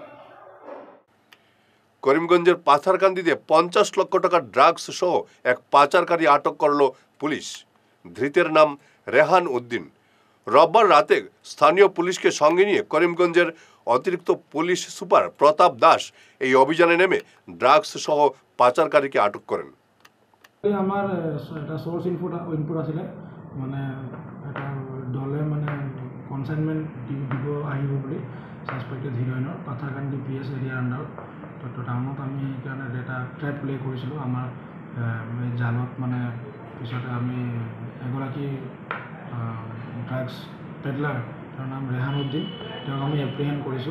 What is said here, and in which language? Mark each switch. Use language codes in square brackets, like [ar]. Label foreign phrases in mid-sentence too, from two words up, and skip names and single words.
[bn] করিমগঞ্জের পাথারকান্দিতে 50 লক্ষ টাকার ড্রাগস সহ এক পাচারকারী আটক করল পুলিশ। ধৃতের নাম রেহান উদ্দিন। রোববার রাতে স্থানীয় পুলিশকে সঙ্গে নিয়ে করিমগঞ্জের অতিরিক্ত পুলিশ সুপার প্রতাপ দাস এই অভিযানে নেমে ড্রাগস সহ পাচারকারীকে আটক করেন। [as] আমার এটা [en] source input [as] আছিলে, এটা দলে কনসাইনমেন্ট দিব আহিব বুলি সাসপেক্টেড হিরোইনৰ পাথাৰকান্দি PS এৰিয়াৰ আণ্ডাৰত। তো টাউনত আমি সেইকাৰণে এটা [en] trap play [as] কৰিছিলোঁ আমাৰ জালত। পিছতে আমি এগৰাকী [en] drugs peddler, [as] তেওঁৰ নাম ৰেহান উদ্দিন, তেওঁক আমি এপ্ৰিহেণ্ড কৰিছোঁ।